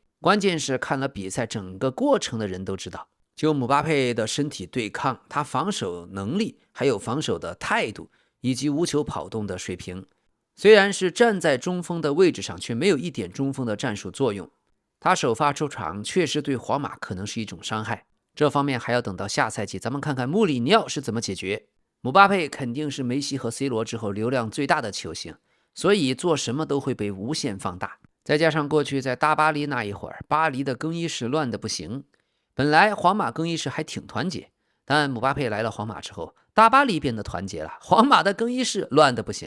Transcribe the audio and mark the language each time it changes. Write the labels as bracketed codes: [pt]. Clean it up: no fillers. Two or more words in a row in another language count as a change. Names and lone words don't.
[zh] 關鍵是看了比賽整個過程的人都知道，就姆巴佩的身體對抗，他防守能力，還有防守的態度，以及無球跑動的水平，雖然是站在中鋒的位置上，卻沒有一點中鋒的戰術作用。他首發出場確實對皇馬可能是一種傷害，這方面還要等到下賽季，咱們看看穆里尼奧是怎麼解決。姆巴佩肯定是梅西和 C 羅之後流量最大的球星，所以做什麼都會被無限放大。再加上過去在大巴黎那一會兒，巴黎的更衣室亂得不行。本來皇馬更衣室還挺團結，但姆巴佩來了皇馬之後，大巴黎變得團結了，皇馬的更衣室亂得不行。